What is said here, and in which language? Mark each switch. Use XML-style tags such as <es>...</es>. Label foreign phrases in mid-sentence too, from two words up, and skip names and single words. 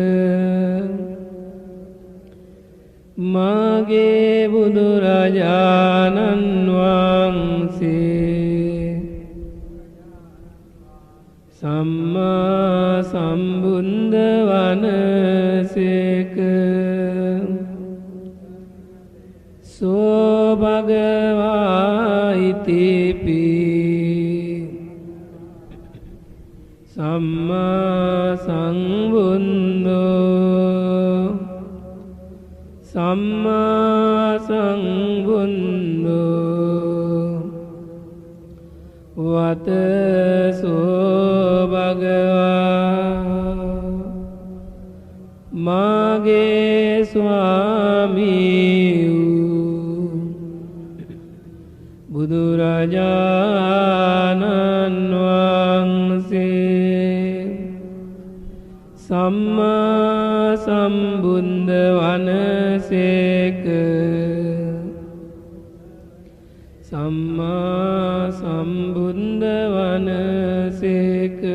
<si>මාගේ බුදුරජාණන් වහන්සේ සම්මා සම්බුද්ධ වනසේක</si> <pi>සෝ භගවා ඉතිපි සම්මා සංබුද්ධෝ සම්මා සංබුද්ධෝ වතසෝ භගවා</pi> <si>මාගේ ස්වාමී බුදුරජාණන් වහන්සේ සම්මා සම්බුද්ධ වනසේක සම්මා සම්බුද්ධ වනසේක</si>